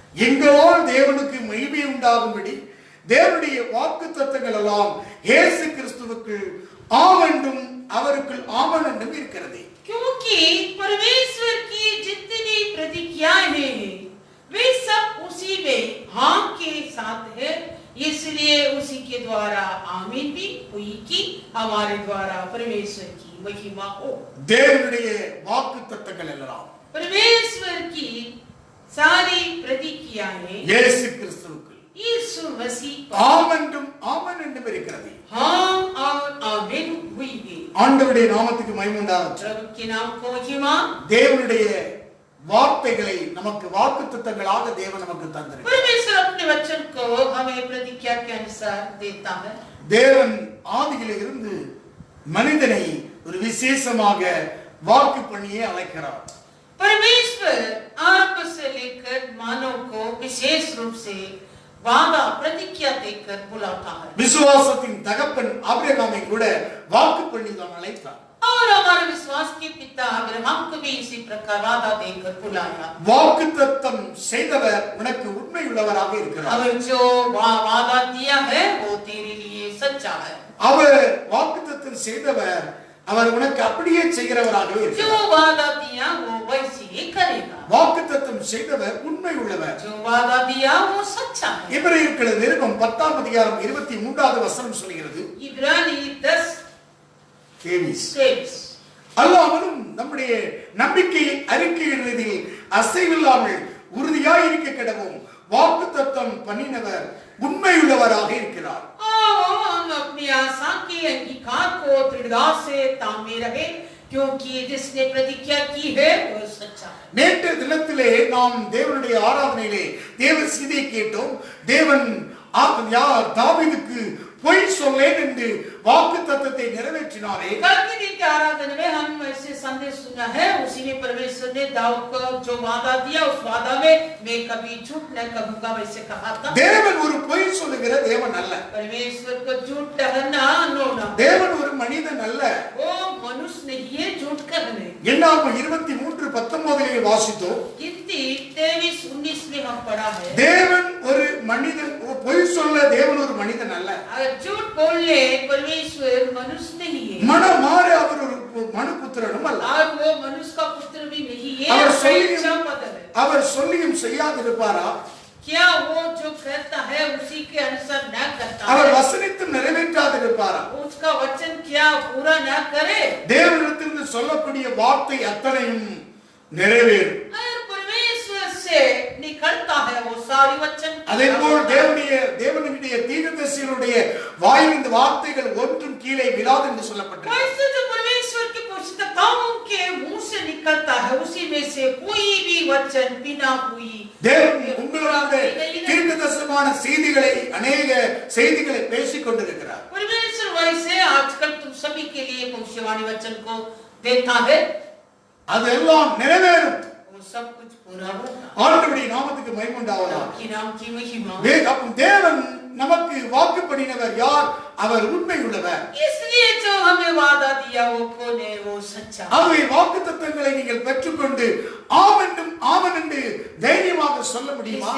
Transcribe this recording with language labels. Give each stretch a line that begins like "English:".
Tamil: எங்களால் தேவனுக்கு மகிமை உண்டாகும்படி தேவனுடைய வாக்குத்தத்தங்கள் எல்லாம் இயேசு கிறிஸ்துவுக்குள் ஆமென்றும் அவருக்குள் ஆமென் என்றும் இருக்கிறது.
Hindi: क्योंकि परमेश्वर की जितनी प्रतिज्ञाएं हैं वे सब उसी में हाँ के साथ है, इसलिए उसी के द्वारा आमीन भी हुई कि हमारे द्वारा परमेश्वर की महिमा हो.
Tamil: தேவனுடைய வாக்குத்தத்தங்கள் எல்லாம்
Hindi: परमेश्वर की सारी प्रतिज्ञाएं
Tamil: இயேசு கிறிஸ்துவுக்குள்
Hindi: यीशु मसीह
Tamil: ஆமென்றும் ஆமென் என்றும் இருக்கிறது.
Hindi: हाँ और आमीन हुई है.
Tamil: ஆண்டவருடைய நாமத்துக்கு மகிமை உண்டாகட்டும்.
Hindi: प्रभु के नाम को महिमा.
Tamil: தேவனுடைய வார்த்தைகளை நமக்கு வாக்குத்தத்தங்களாக தேவன் நமக்கு தந்திருக்கிறார்.
Hindi: परमेश्वर अपने वचन को हमें प्रतिज्ञा के अनुसार देता है.
Tamil: தேவன் ஆதியிலே இருந்து மனிதனை ஒரு விசேஷமாக வாக்கு பண்ணியே அழைக்கிறார்.
Hindi: परमेश्वर आरंभ से लेकर मानव को विशेष रूप से वादा प्रतिज्ञा देकर बुलाता है.
Tamil: விசுவாசத்தின் தகப்பன் ஆபிரகாமை கூட வாக்கு பண்ணி தான் அழைத்தார்.
Hindi: और हमारे विश्वास के पिता अब्राहम को भी इसी प्रकार वादा देकर बुलाया.
Tamil: வாக்குத்தத்தம் செய்தவர் உனக்கு உண்மை உள்ளவராக இருக்கிறார்.
Hindi: अब जो वादा दिया है वो तेरे लिए सच्चा है.
Tamil: அவர் வாக்குத்தத்தம் செய்தவர் அவர் உனக்கு அப்படியே செய்கிறவராகவே
Hindi: जो
Tamil: இருக்கிறார்.
Hindi: वादा दिया वो वैसे ही करेगा.
Tamil: வாக்குத்தத்தம் செய்தவர் உண்மை உள்ளவர்.
Hindi: जो वादा दिया वो सच्चा है.
Tamil: எபிரேயர்கள் நிருபம் 10ஆம் அதிகாரம் 23வது வசனம் சொல்கிறது.
Hindi: इब्रानी 10:23.
Tamil: அல்லாமலும் நம்முடைய நம்பிக்கையை அறிக்கையிடுவதில் அசைவில்லாமல் உறுதியாய் இருக்க கிடவும் வாக்குத்தத்தம் பண்ணினவர் உண்மையுள்ளவராக இருக்கிறார்.
Hindi: हम अपनी आशा के अंगीकार को दृढ़ता से तामे रहे, क्योंकि जिसने प्रतिज्ञा की है वो सच्चा है.
Tamil: நேற்று தினத்திலே நாம் தேவனுடைய ஆராதனையிலே தேவ செய்தியை கேட்டோம். தேவன் யார் தாவீதுக்கு பொய் சொல்லேன் என்று வாக்குத்தத்தத்தை நிறைவேற்றினாரே.
Hindi: कल के दिन के आराधना में हम ऐसे संदेश सुना है. उसी में परमेश्वर ने दाऊद को जो वादा दिया उस वादा में मैं कभी झूठ न कहूंगा वैसे कहा था.
Tamil: தேவன் ஒரு பொய் சொல்லுகிற தேவன் அல்ல.
Hindi: परमेश्वर को झूठ कहना अनोना.
Tamil: தேவன் ஒரு மனிதன் அல்ல.
Hindi: वो मनुष्य नहीं है झूठ कहने.
Tamil: என்னாகும் 23:19 வாசித்தோம்.
Hindi: गिनती 23:19 में हम पढ़ा है.
Tamil: தேவன் ஒரு மனிதன், பொய் சொல்ல தேவன் ஒரு மனிதன் அல்ல.
Hindi: अगर झूठ बोलने परमेश्वर मनुष्य नहीं है.
Tamil: மனமாற அவர் ஒரு மனுபுத்திரனும் அல்ல.
Hindi: और वो मनुष्य का पुत्र भी नहीं है.
Tamil: அவர் அவர் சொல்லியும் செய்யாதிருப்பாரா?
Hindi: क्या वो जो कहता है उसी के अनुसार न करता
Tamil: அவர்
Hindi: है?
Tamil: வசனித்தும் நிறைவேற்றாதிருப்பாரா?
Hindi: उसका वचन क्या पूरा न करे?
Tamil: தேவனிடத்திலிருந்து சொல்லக்கூடிய வார்த்தை அத்தனையும் நிறைவேறும்.
Hindi: अगर परमेश्वर से निकलता है वो सारी वचन.
Tamil: அதேபோல் தேவனுடைய தீர்க்கதரிசிகளுடைய வாயிலிருந்து வார்த்தைகள் ஒன்றும் கீழே விழாது என்று சொல்லப்பட்டிருக்கிறது.
Hindi: वैसे जो परमेश्वर के पुस्तकों के मुंह से निकलता है उसी में से कोई भी वचन बिना हुई
Tamil: தேவன் உங்களோட தீர்க்கதரிசனமான செய்திகளை அநேக செய்திகளை பேசிக் கொண்டிருக்கிறார்.
Hindi: परमेश्वर वैसे आजकल तुम सभी के लिए भविष्यवाणी वचन को देता है.
Tamil: அதெல்லாம் நிறைவேறும்.
Hindi: वो सब कुछ पूरा होगा.
Tamil: ஆண்டவருடைய நாமத்துக்கு மகிமை உண்டாவதாக.
Hindi: की नाम की महिमा.
Tamil: தேவன் நமக்கு வாக்கு பண்ணினவர் யார்? அவர் உண்மை உள்ளவர்.
Hindi: इसलिए जो हमें वादा दिया वो कौन है? वो सच्चा.
Tamil: ஆகவே வாக்குத்தத்தங்களை நீங்கள் பெற்றுக்கொண்டு ஆமென்றும் ஆமென் என்று தைரியமாக சொல்ல முடியுமா?